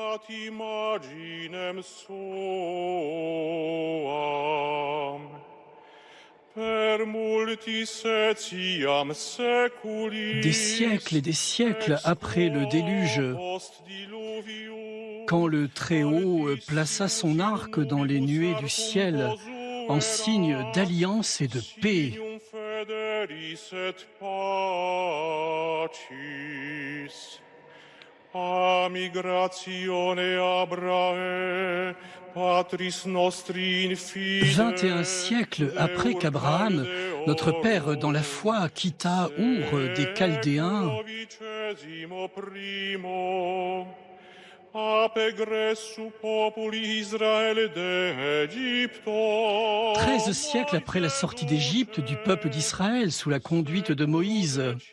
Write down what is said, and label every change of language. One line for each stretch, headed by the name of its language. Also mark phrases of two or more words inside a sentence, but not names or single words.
French: Des siècles et des siècles après le déluge, quand le Très-Haut plaça son arc dans les nuées du ciel en signe d'alliance et de paix.
Latin: A migratione Abrae, patris nostri in fide.
French: 21 siècles après qu'Abraham, notre père dans la foi, quitta Our des Chaldéens, 13 siècles après la sortie d'Égypte du peuple d'Israël sous la conduite de Moïse.